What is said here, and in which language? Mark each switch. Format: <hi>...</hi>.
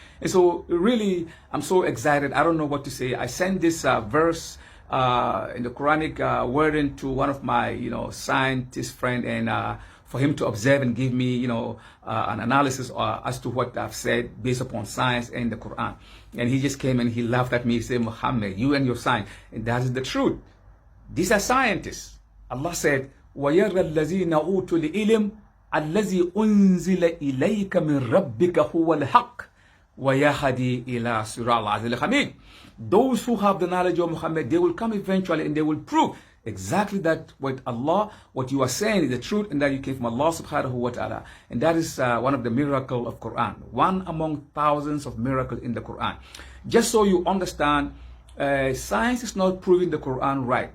<en>And so really, I'm so excited. I don't know what to say. I sent this verse in the Quranic wording to one of my, scientist friend, and for him to observe and give me, an analysis as to what I've said based upon science and the Quran. And he just came and he laughed at me. He said, Muhammad, you and your science. And that is the truth. These are scientists. Allah said,</en> <ar>وَيَرَى الَّذِينَ أُوتُوا الْعِلْمَ الَّذِي أُنزِلَ إِلَيْكَ مِنْ رَبِّكَ هُوَ الْحَقِّ وَيَهْدِي إِلَى صِرَاطِ الْعَزِيزِ الْحَمِيدِ.</ar> <en>Those who have the knowledge of Muhammad, they will come eventually and they will prove exactly that what you are saying is the truth, and that you came from Allah subhanahu wa ta'ala. And that is one of the miracles of Quran. One among thousands of miracles in the Quran. Just so you understand, science is not proving the Quran right.</en>